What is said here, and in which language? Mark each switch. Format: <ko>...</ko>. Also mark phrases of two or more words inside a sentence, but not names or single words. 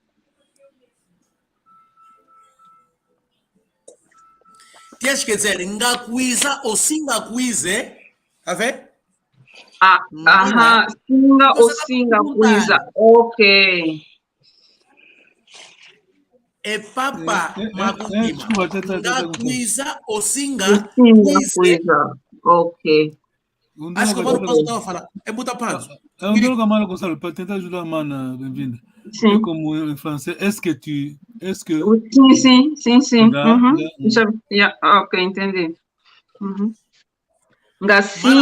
<pt>Tens que dizer ngakuiza ou singakuize. Tá vendo?</pt> <kg>Aham. Singa ou singa kwiza.</kg> <pt>Ok. É papa makuntima.</pt> <kg>Ngakuiza ou singa Singa kuize. kwiza.</kg> <pt>Ok. Acho que o Mano Panzo estava a falar. É Buta Panzo. É um diálogo, Mano Gonçalo, para tentar ajudar a Mana, bem-vinda. Sim. É como em francês,</pt> <fr>est-ce que...</fr> <pt>Sim. Ok, entendi. Mana,</pt>